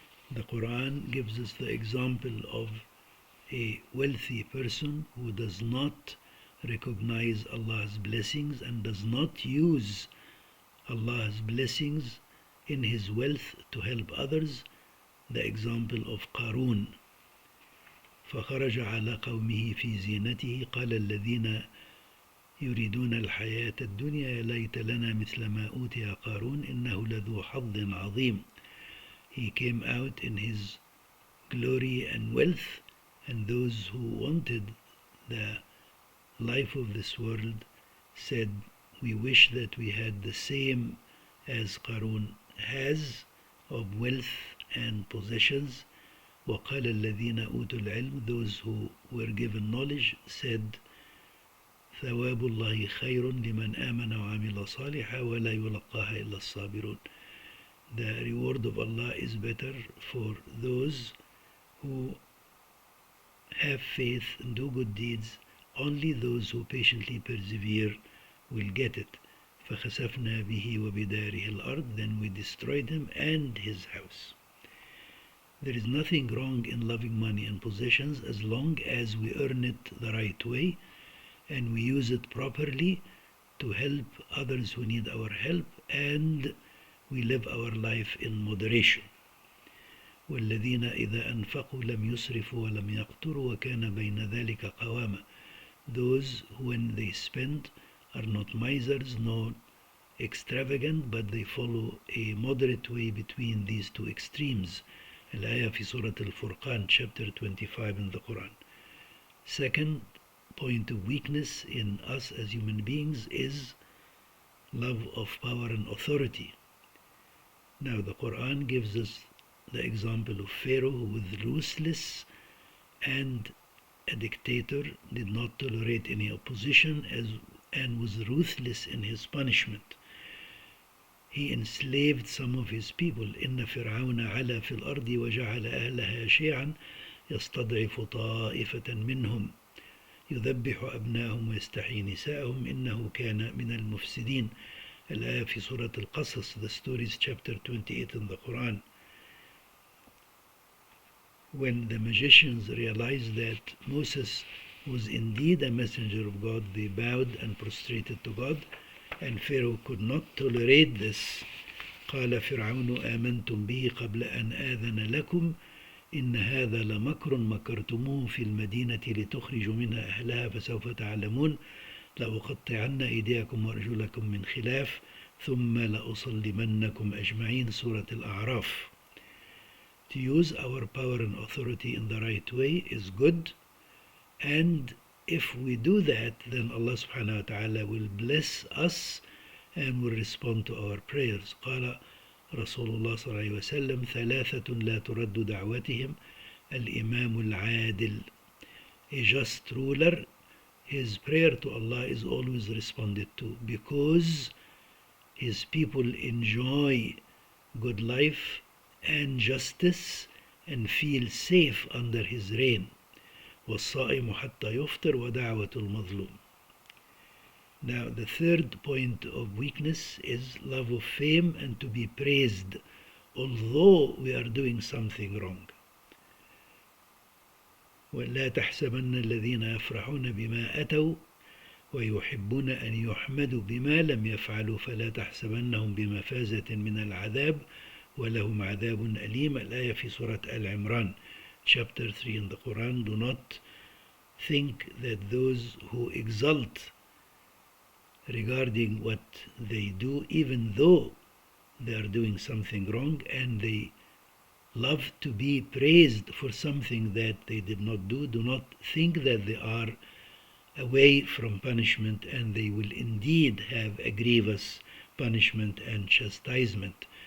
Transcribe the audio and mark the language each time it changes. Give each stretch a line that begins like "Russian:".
English: The Quran gives us the example of a wealthy person who does not recognize Allah's blessings and does not use Allah's blessings in his wealth to help others. The example of Qarun.
Arabic: فخرج على قومه في زينته قال الذين يريدون الحياة الدنيا يا ليت لنا مثل ما أوتي قارون إنه لذو حظ عظيم.
English: He came out in his glory and wealth, and those who wanted the life of this world said, we wish that we had the same as Qarun has of wealth and possessions.
Arabic: وقال الذين أوتوا العلم,
English: those who were given knowledge, said,
Arabic: ثواب الله خير لمن آمن وعمل صالحا ولا يلقاها إلا الصابرون.
English: The reward of Allah is better for those who have faith and do good deeds. Only those who patiently persevere will get it.
Arabic: فخسفنا به وبداره الأرض,
English: then we destroyed him and his house. There is nothing wrong in loving money and possessions as long as we earn it the right way and we use it properly to help others who need our help, and we live our life in moderation.
Arabic: والذين إذا أنفقوا لم يسرفوا ولم يقتروا وكان بين ذلك قواما.
English: Those who, when they spend, are not misers nor extravagant, but they follow a moderate way between these two extremes.
Arabic: Al-ayah fi Surah
English: Al-Furqan, chapter 25 in the Quran. Second point of weakness in us as human beings is love of power and authority. Now the Quran gives us the example of Pharaoh, who was ruthless and a dictator, did not tolerate any opposition, and was ruthless in his punishment. He enslaved some of his people.
Arabic: إن فرعون علا في الأرض وجعل أهلها شيعا يستضعف طائفة منهم يذبح أبناءهم ويستحيي نساءهم إنه كان من المفسدين. الآية في سورة القصص,
English: the stories chapter 28 in the Quran. When the magicians realized that Moses was indeed a messenger of God, they bowed and prostrated to God, and Pharaoh could not tolerate this.
Arabic: قال فرعون آمنتم به قبل أن آذن لكم إن هذا لمكر مكرتموه في المدينة لتخرجوا منها أهلها فسوف تعلمون لأقطعن أيديكم وأرجلكم من خلاف ثم لأصلبنكم أجمعين. سورة الأعراف.
English: To use our power and authority in the right way is good, and if we do that, then Allah subhanahu wa ta'ala will bless us and will respond to our prayers.
Arabic: قال رسول الله صلى الله عليه وسلم ثلاثة لا ترد دعوتهم الإمام العادل.
English: A just ruler, his prayer to Allah is always responded to, because his people enjoy good life and justice and feel safe under his reign.
Arabic: والصائم حتى يفطر ودعوة المظلوم.
English: Now the third point of weakness is love of fame and to be praised although we are doing something wrong.
Arabic: ولا تحسبن الذين يفرحون بما أتوا ويحبون أن يحمدوا بما لم يفعلوا فلا تحسبنهم بمفازة من العذاب ولهم عذاب أليم. الآية في سورة العمران,
English: chapter 3 in the Quran. Do not think that those who exult regarding what they do, even though they are doing something wrong, and they love to be praised for something that they did not do, do not think that they are away from punishment, and they will indeed have a grievous punishment and chastisement.